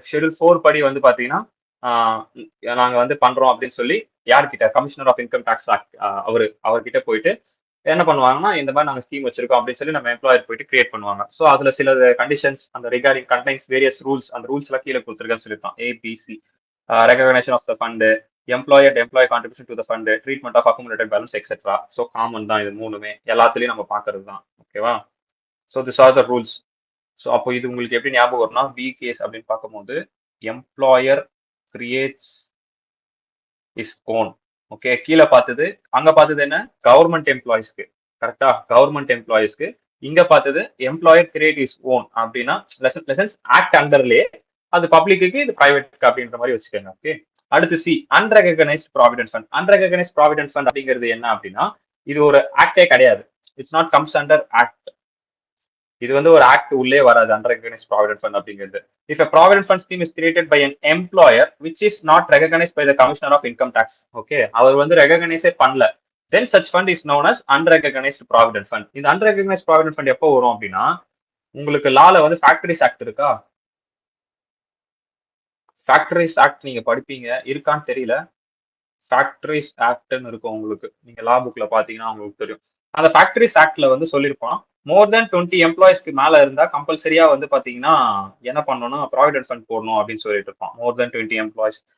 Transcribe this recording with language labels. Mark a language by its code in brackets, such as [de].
[ta] Schedule 4 படி வந்து பாத்தீங்கன்னா நாங்க வந்து பண்றோம் அப்படின்னு சொல்லி யார்கிட்ட, commissioner of income tax act அவர்கிட்ட போயிட்டு என்ன பண்ணுவாங்கன்னா இந்த மாதிரி நாங்க ஸ்கீம் வச்சிருக்கோம் அப்படின்னு சொல்லி நம்ம எம்ப்ளாயர் போயிட்டு கிரியேட் பண்ணுவாங்க. ஸோ அதுல சில கண்டிஷன்ஸ் அந்த ரிகார்டிங் கண்டைன்ஸ் வேரியஸ் ரூல்ஸ், அந்த ரூல்ஸ் எல்லாம் கீழே கொடுத்துருக்கேன்னு சொல்லியிருக்கோம். [en] ABC, recognition of the fund, employee and employee contribution to the fund, treatment of accumulated balance, etc. [ta] So common தான் இது மூணுமே, எல்லாத்துலயும் நம்ம பாக்குறது தான். ஓகேவா? [en] So this are the rules. [ta] So அப்போ இது உங்களுக்கு எப்படி ஞாபகம் வரும்னா, பி கேஸ் அப்படின்னு பார்க்கும்போது employer creates is own. Okay, கீழே பார்த்தது, அங்க பார்த்தது என்ன, கவர்மெண்ட் எம்ப்ளாயிஸ்க்கு. கரெக்டா? கவர்மெண்ட் எம்ப்ளாயிஸ்க்கு. இங்க பார்த்தது எம்ப்ளாயர் கிரியேட் இஸ் ஓன் அப்படின்னா லெசன்ஸ் ஆக்ட் அண்டர்லயே அது பப்ளிக்கு, இது பிரைவேட் அப்படின்ற மாதிரி வச்சுக்கோங்க. ஓகே. அடுத்து C, unrecognised provident fund. Unrecognised provident fund அப்படிங்கிறது என்ன அப்படின்னா இது ஒரு ஆக்டே கிடையாது. [en] It's not comes under act. [ta] இது வந்து ஒரு ஆக்ட் உள்ளே வராது unrecognized provident fund அப்படிங்கிறது. [en] If a provident fund scheme is created by an employer which is not recognized by the commissioner of income tax, okay, [ta] அவர் வந்து ரெகக்னைஸ் பண்ணல, [en] then such fund is known as unrecognized provident fund. [ta] இந்த unrecognized provident fund எப்போ வரும் அப்படின்னா, உங்களுக்கு லால வந்து factories act இருக்கா? ஃபேக்டரிஸ் ஆக்ட் நீங்க படிப்பீங்க, இருக்கான்னு தெரியல. ஃபேக்டரிஸ் ஆக்ட்னு இருக்கும் உங்களுக்கு. நீங்க லா புக்ல பாத்தீங்கன்னா உங்களுக்கு தெரியும். அந்த ஃபேக்டரிஸ் ஆக்ட்ல வந்து சொல்லியிருப்பான், மோர் தென் 20 எம்ப்ளாயிஸ்க்கு மேல இருந்தா கம்பல்சரியா வந்து பாத்தீங்கன்னா என்ன பண்ணணும்னா ப்ராவிடென்ட் ஃபண்ட் போடணும் அப்படின்னு சொல்லிட்டு இருப்பான். மோர் தென் 20 எம்ப்ளாயிஸ்.